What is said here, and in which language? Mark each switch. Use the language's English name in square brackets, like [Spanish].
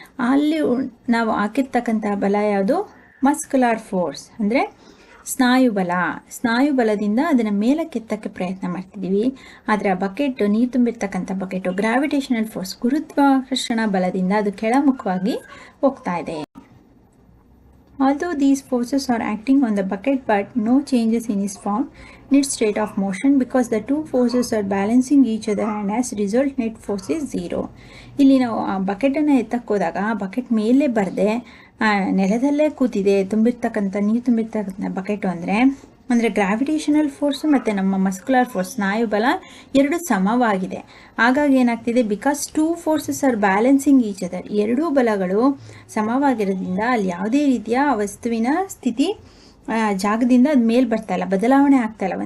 [Kannada] ಅಲ್ಲಿ ನಾವು ಹಾಕಿರ್ತಕ್ಕಂತಹ ಬಲ ಯಾವುದು? ಮಸ್ಕ್ಯುಲರ್ ಫೋರ್ಸ್, ಅಂದರೆ ಸ್ನಾಯು ಬಲ. ಸ್ನಾಯು ಬಲದಿಂದ ಅದನ್ನು ಮೇಲಕ್ಕೆತ್ತಕ್ಕೆ ಪ್ರಯತ್ನ ಮಾಡ್ತಿದ್ದೀವಿ. ಆದರೆ ಆ ಬಕೆಟ್, ನೀರು ತುಂಬಿರ್ತಕ್ಕಂಥ ಬಕೆಟು ಗ್ರಾವಿಟೇಷನಲ್ ಫೋರ್ಸ್, ಗುರುತ್ವಾಕರ್ಷಣ ಬಲದಿಂದ ಅದು ಕೆಳಮುಖವಾಗಿ ಹೋಗ್ತಾ ಇದೆ. [English] Although these forces are acting on the bucket, but no changes in its form, in its state of motion, because the two forces are balancing each other, and as result net force is 0. [Kannada] ಇಲ್ಲಿ ನಾವು ಆ ಬಕೆಟನ್ನು ಎತ್ತಕ್ಕೋದಾಗ ಆ bucket ಮೇಲೆ ಬರದೆ ನೆಲದಲ್ಲೇ ಕೂತಿದೆ, ನೀರು ತುಂಬಿರ್ತಕ್ಕಂಥ bucket ಅಂದರೆ gravitational force ಮತ್ತು ನಮ್ಮ ಮಸ್ಕ್ಯುಲರ್ ಫೋರ್ಸ್, ಸ್ನಾಯು ಬಲ ಎರಡು ಸಮವಾಗಿದೆ. ಹಾಗಾಗಿ ಏನಾಗ್ತಿದೆ, [English] because two forces are balancing each other, [Kannada] ಎರಡೂ ಬಲಗಳು ಸಮವಾಗಿರೋದ್ರಿಂದ ಅಲ್ಲಿ ಯಾವುದೇ ರೀತಿಯ ವಸ್ತುವಿನ ಸ್ಥಿತಿ ಜಾಗದಿಂದ ಅದು ಮೇಲೆ ಬರ್ತಾಯಿಲ್ಲ, ಬದಲಾವಣೆ ಆಗ್ತಾಯಿಲ್ಲ.